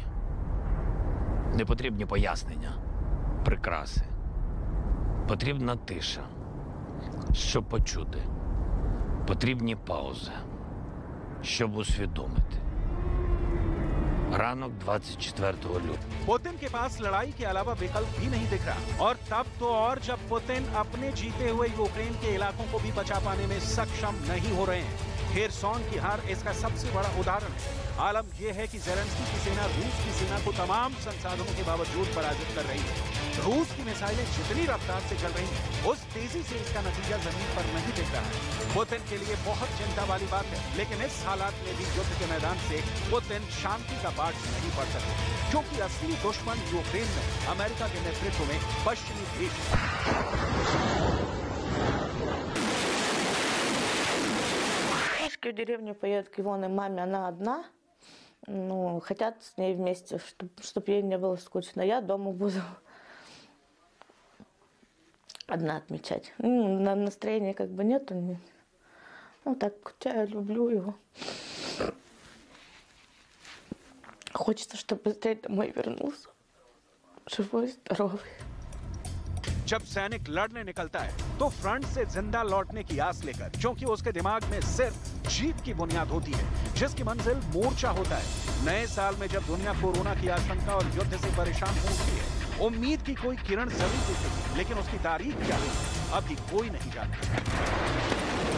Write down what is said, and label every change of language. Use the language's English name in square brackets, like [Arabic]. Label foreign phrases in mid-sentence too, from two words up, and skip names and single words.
[Ukrainian] Не потрібні пояснення, прикраси. Потрібна тиша, щоб почути. Потрібні паузи, щоб усвідомити. ранок 24 лютого. [Hindi] पुतिन के पास लड़ाई के अलावा विकल्प भी नहीं दिख रहा, और तब तो और जब पुतिन अपने जीते हुए यूक्रेन के इलाकों को भी बचा पाने में सक्षम नहीं हो रहे हैं। खेरसॉन की हार इसका सबसे बड़ा उदाहरण है। आलम यह है कि ज़ेलेंस्की की सेना रूस की सेना को तमाम संसाधनों के बावजूद पराजित कर रही है। रूस की मिसाइलें जितनी रफ्तार से चल रही हैं, उस तेजी से इसका नतीजा जमीन पर नहीं दिख रहा है। पुतिन के लिए बहुत चिंता वाली बात है, लेकिन इस हालात में भी युद्ध के मैदान से पुतिन शांति का पाठ नहीं पढ़ सकते, क्योंकि असली दुश्मन यूक्रेन में अमेरिका के नेतृत्व में पश्चिमी देश है। [Russian] В деревню поедет к Ивоне маме, она одна. Ну, хотят с ней вместе, чтобы ей не было скучно. Я дома буду одна отмечать. На настроения как бы нету. Ну, так, я люблю его. Хочется, чтобы быстрее домой вернулся. Живой, здоровый. [Hindi] जब सैनिक लड़ने निकलता है तो फ्रंट से जिंदा लौटने की आस लेकर, क्योंकि उसके दिमाग में सिर्फ जीत की बुनियाद होती है, जिसकी मंजिल मोर्चा होता है। नए साल में जब दुनिया कोरोना की आशंका और युद्ध से परेशान हो उठती है, उम्मीद की कोई किरण जरूर दिखेगी, लेकिन उसकी तारीख क्या है अभी कोई नहीं जानता।